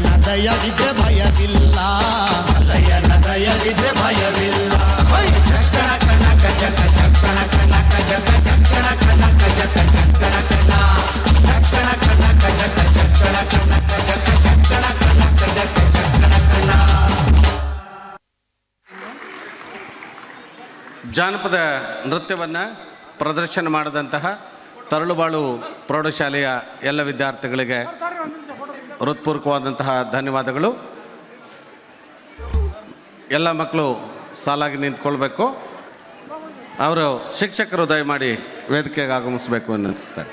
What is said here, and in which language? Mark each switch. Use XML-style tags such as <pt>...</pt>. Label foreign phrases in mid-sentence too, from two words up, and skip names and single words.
<kn>ದಯವಿದ್ರೆ ಭಯವಿಲ್ಲ ಮಲ್ಲಯ್ಯನ ದಯವಿದ್ರೆ ಭಯವಿಲ್ಲ ಚಕ್ಕಣ ಕಣಕ ಜಕ ಚಕ್ಕಣ ಕಣಕ ಜಕ ಚಕ್ಕಣ ಕಣಕ ಜಕ ಚಕ್ಕಣ ಕಣ ಚಕ್ಕಣ ಕಣಕ ಜಕ ಚಕ್ಕಣ ಕಣಕ ಜಕ ಚಕ್ಕಣ ಕಣಕ ಜಕ ಚಕ್ಕಣ ಕಣ. ಜಾನಪದ ನೃತ್ಯವನ್ನು ಪ್ರದರ್ಶನ ಮಾಡಿದಂತಹ ತರಳುಬಾಳು ಪ್ರೌಢಶಾಲೆಯ ಎಲ್ಲ ವಿದ್ಯಾರ್ಥಿಗಳಿಗೆ ಹೃತ್ಪೂರ್ವಕವಾದಂತಹ ಧನ್ಯವಾದಗಳು. ಎಲ್ಲ ಮಕ್ಕಳು ಸಾಲಾಗಿ ನಿಂತ್ಕೊಳ್ಬೇಕು. ಅವರು ಶಿಕ್ಷಕರು ದಯಮಾಡಿ ವೇದಿಕೆಗೆ ಆಗಮಿಸಬೇಕು ಅನ್ನಿಸ್ತಾರೆ.</kn>